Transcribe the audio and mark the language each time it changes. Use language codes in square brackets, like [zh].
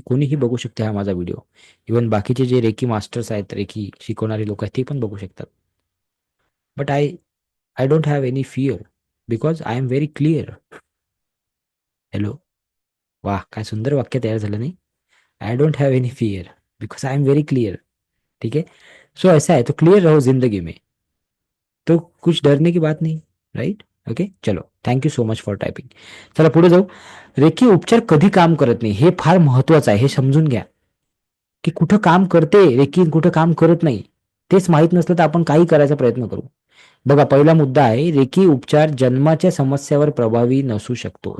[mr] कोणीही बघू शकते हा माझा व्हिडिओ. इवन बाकीचे जे रेकी मास्टर्स आहेत, रेकी शिकवणारे लोक आहेत, ते पण बघू शकतात. [en] But I don't have any fear because I am very clear. Hello. [mr] वाह, काय सुंदर वाक्य तयार झालं नाही. [en] I don't have any fear because I am very clear. [hi] ठीक है. सो ऐसा है, तो क्लियर रहो जिंदगी में, तो कुछ डरने की बात नहीं. [en] Right. Okay. चलो, thank you so much for typing. [mr] चला पुढे जाऊ. रेकी उपचार कधी काम करत नाही हे फार महत्वाचं आहे, हे समजून घ्या. की कुठं काम करते रेकी, कुठं काम करत नाही तेच माहीत नसलं तर आपण काही करायचा प्रयत्न करू. बघा, पहिला मुद्दा आहे, रेकी उपचार जन्माच्या समस्यावर प्रभावी नसू शकतो.